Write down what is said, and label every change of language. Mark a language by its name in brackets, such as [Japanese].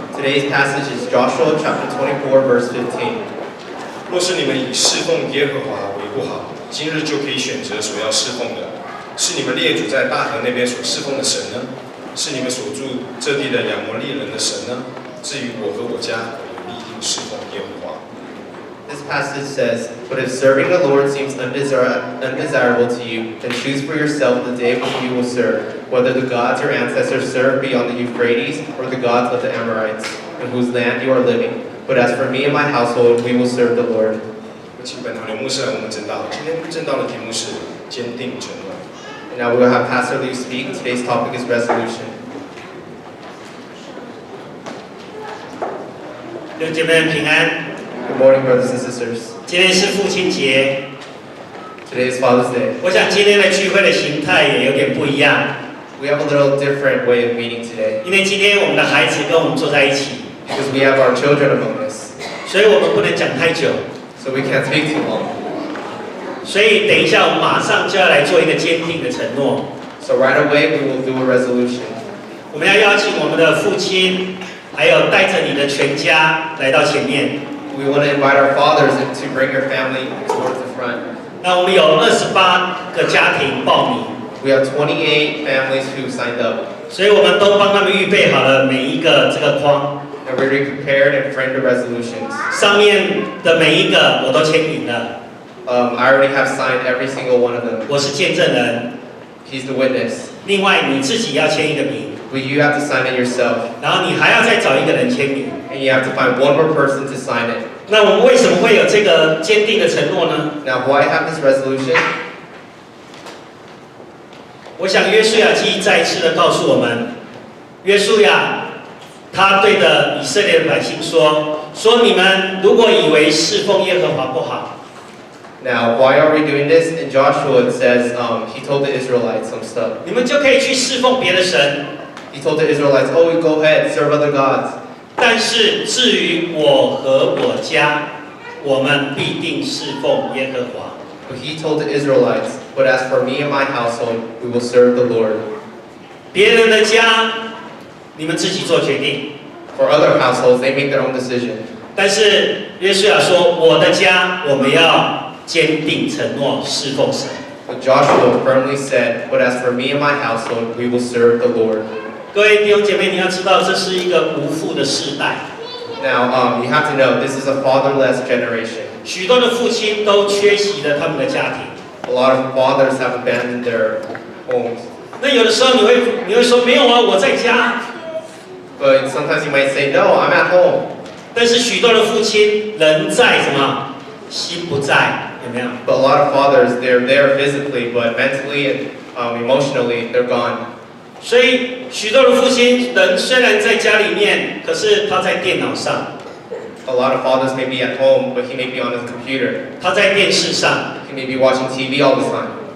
[English] Today's passage is Joshua chapter 24, verse 15. [Chinese] 若是你们以侍奉耶和华为不好，今日就可以选择所要侍奉的，是你们列祖在大河那边所侍奉的神呢，是你们所住这地的亚摩利人的神呢？至于我和我家，我必定侍奉耶和华。 [English] This passage says, "But if serving the Lord seems undesirable to you, then choose for yourself the day which you will serve, whether the gods your ancestors served beyond the Euphrates or the gods of the Amorites, in whose land you are living. But as for me and my household, we will serve the Lord." [Chinese] 请本堂刘牧师来我们正道。今天正道的题目是坚定承诺。 [English] And now we will have Pastor Liu speak. Today's topic is resolution. [Chinese] 弟兄姐妹们平安。 [English] Good morning, brothers and sisters. [Chinese] 今天是父亲节， [English] Today is Father's Day. [Chinese] 我想今天的聚会的形态也有点不一样， [English] We have a little different way of meeting today [Chinese] 因为今天我们的孩子跟我们坐在一起， [English] because we have our children among us, [Chinese] 所以我们不能讲太久。 [English] so we can't speak too long. [Chinese] 所以等一下我们马上就要来做一个坚定的承诺。 [English] So right away we will do a resolution. [Chinese] 我们要邀请我们的父亲，还有带着你的全家来到前面。 [English] We want to invite our fathers to bring your family towards the front. [Chinese] 那我们有28个家庭报名， [English] We have 28 families who signed up, [Chinese] 所以我们都帮他们预备好了每一个这个框， [English] and we already prepared and framed the resolutions. [Chinese] 上面的每一个我都签名了， [English] I already have signed every single one of them. [Chinese] 我是见证人。 [English] He's the witness. [Chinese] 另外你自己要签一个名， [English] But you have to sign it yourself, [Chinese] 然后你还要再找一个人签名。 [English] and you have to find one more person to sign it. [Chinese] 那我们为什么会有这个坚定的承诺呢？ [English] Now, why have this resolution? [Chinese] 我想约书亚记再一次的告诉我们，约书亚他对着以色列的百姓说：你们如果以为侍奉耶和华不好， [English] Now, why are we doing this? In Joshua, it says he told the Israelites some stuff. [Chinese] 你们就可以去侍奉别的神。 [English] He told the Israelites, "Oh, you go ahead, serve other gods. [Chinese] 但是至于我和我家，我们必定侍奉耶和华。 [English] But he told the Israelites, "But as for me and my household, we will serve the Lord." [Chinese] 别人的家，你们自己做决定。 [English] For other households, they make their own decision. [Chinese] 但是约书亚说：我的家，我们要坚定承诺侍奉神。 [English] But Joshua firmly said, "But as for me and my household, we will serve the Lord." [Chinese] 各位弟兄姐妹，你要知道，这是一个无父的世代， [English] Now, you have to know this is a fatherless generation. [Chinese] 许多的父亲都缺席了他们的家庭。 [English] A lot of fathers have abandoned their homes. [Chinese] 那有的时候你会说没有啊，我在家。 [English] But sometimes you might say, "No, I'm at home." [Chinese] 但是许多的父亲人在什么，心不在，有没有？ [English] But a lot of fathers, they're there physically, but mentally and emotionally, they're gone. [Chinese] 所以许多的父亲人虽然在家里面，可是他在电脑上， [English] A lot of fathers may be at home, but he may be on his computer. [Chinese] 他在电视上， [English] He may be watching TV all the time.